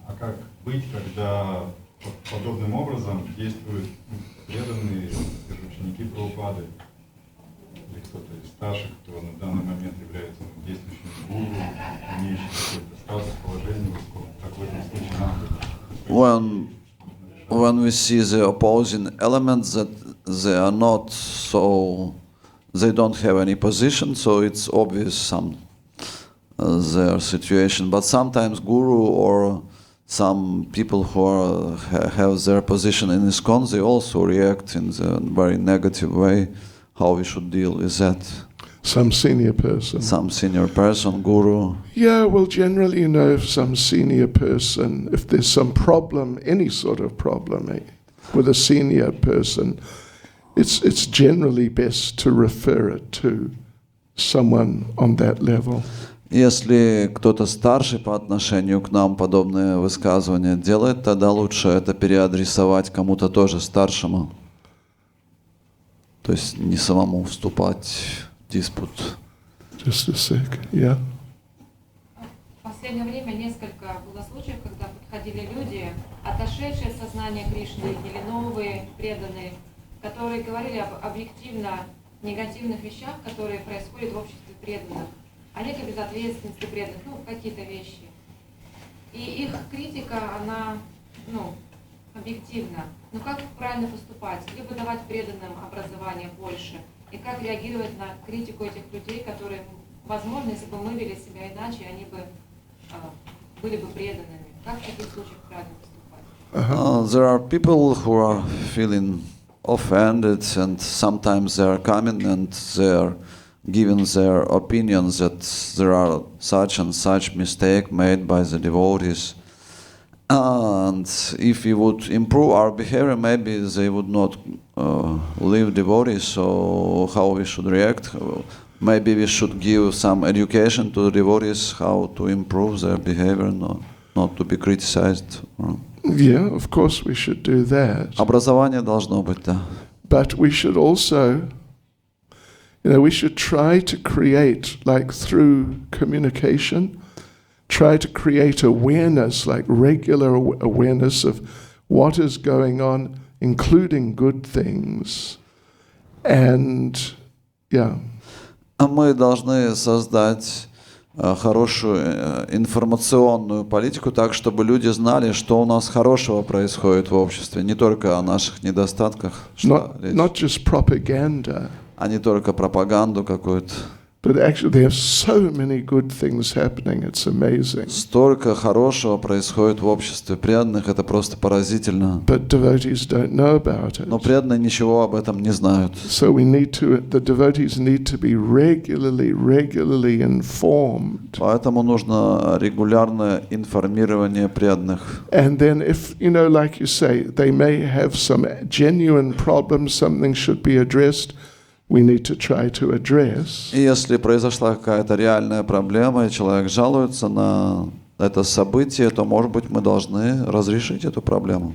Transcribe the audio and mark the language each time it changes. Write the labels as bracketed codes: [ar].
[ru] А как быть, когда подобным образом действуют преданные ученики Прабхупады? Или кто-то из старших, кто на данный момент является действующим гуру, имеющим какой-то статус, положение высокое. Как в этом случае нам быть? [en] When we see the opposing elements that they are not so, they don't have any position, so it's obvious their situation. But sometimes guru or some people who have their position in ISKCON, they also react in a very negative way. How we should deal with that? Some senior person. Some senior person, guru. Yeah, well, generally, you know, if some senior person, if there's some problem, any sort of problem with a senior person, it's generally best to refer it to someone on that level. [ru] Если кто-то старший по отношению к нам подобные высказывания делает, тогда лучше это переадресовать кому-то тоже старшему. То есть не самому вступать в диспут. [en] Just a sec, yeah. [ru] В последнее время несколько было случаев, когда подходили люди, отошедшие от сознания Кришны или новые преданные, которые говорили об объективно негативных вещах, которые происходят в обществе преданных, о некой безответственности преданных, какие-то вещи. И их критика, она, объективна. Но как правильно поступать? Либо давать преданным образование больше, и как реагировать на критику этих людей, которые, возможно, если бы мы вели себя иначе, они бы были бы преданными. Как в таких случаях правильно поступать? [en] There are people who are feeling offended, and sometimes they are coming and they are giving their opinions that there are such and such mistake made by the devotees. And if we would improve our behavior, maybe they would not leave devotees. So how we should react? Maybe we should give some education to the devotees how to improve their behavior, not to be criticized. Yeah, of course we should do that. [ru] Образование должно быть, да. [en] But we should also, we should try to create, like through communication, try to create awareness, like regular awareness of what is going on, including good things. And, yeah. [ru] Мы должны создать хорошую информационную политику так, чтобы люди знали, что у нас хорошего происходит в обществе, не только о наших недостатках, [en] Not just propaganda. [ru] А не только пропаганду какую-то. [en] But actually there are so many good things happening, it's amazing. [ru] Столько хорошего происходит в обществе преданных, это просто поразительно. [en] But devotees don't know about it. [ru] Но преданные ничего об этом не знают. [en] So the devotees need to be regularly informed. [ru] Поэтому нужно регулярное информирование преданных. [en] And then if, like you say, they may have some genuine problems, something should be addressed, we need to try to address. [ru] И если произошла какая-то реальная проблема, и человек жалуется на это событие, то, может быть, мы должны разрешить эту проблему.